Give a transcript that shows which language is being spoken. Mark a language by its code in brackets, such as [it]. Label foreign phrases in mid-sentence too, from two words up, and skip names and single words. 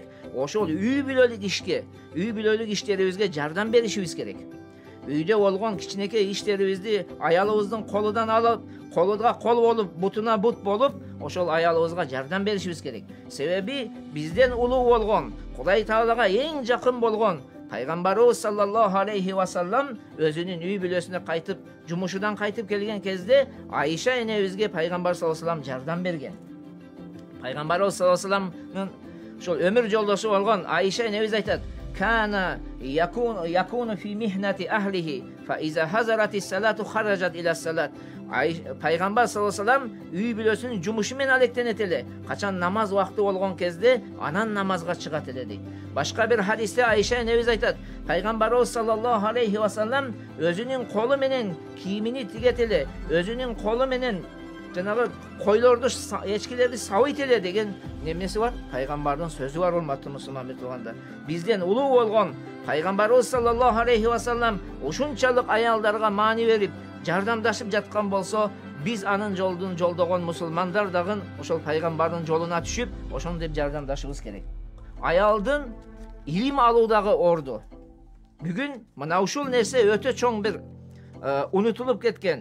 [ky] Ошол үй бүлөлүк иштерибизге жардам беришибиз керек. Үйдө болгон кичинекей иштерибизди аялыбыздын колудан алып, колуга кол болуп, бутуна бут болуп, ошол аялыбызга жардам беришибиз керек. Себеби бизден улуу болгон, Кудай Таалага эң жакын болгон Пайгамбарыбыз [ar] صلى الله عليه وسلم [ky] өзүнүн үй бүлөсүнө кайтып, жумушудан кайтып келген кезде Айша энебизге Пайгамбар [ar] صلى الله عليه وسلم [ky] жардам берген. Пайгамбарыбыз [ar] صلى الله عليه وسلم [ky] ошол өмүр жолдошу болгон Айша энебиз айтат: [ar] "كان يكون في مهنة أهله فإذا حضرت الصلاة خرج إلى الصلاة." [ky] Пайгамбар [ar] صلى الله عليه وسلم [ky] үй бүлөсүнүн жумушу менен алектенет эле. Качан намаз убакыты болгон кезде анан намазга чыгат эле дейт. Башка бир хадисте Айша энебиз айтат: Пайгамбарыбыз [ar] صلى الله عليه وسلم [ky] өзүнүн колу менен кийимини тигет эле, өзүнүн колу менен жанагы койлорду, эчкилерди сабыйт эле деген немеси бар. Пайгамбардын сөзү бар, урматтуу мусулман бир туугандар. Бизден улуу болгон Пайгамбарыбыз [ar] صلى الله عليه وسلم [ky] ушунчалык аялдарга маани берип, жардамдашып жаткан болсо, биз анын жолдун жолдогон мусулмандар дагы ошол пайгамбардын жолуна түшүп, ошондой жардамдашыбыз керек. Аялдын илим алуудагы орду. Бүгүн мына ушул нерсе өтө чоң бир унутулуп кеткен.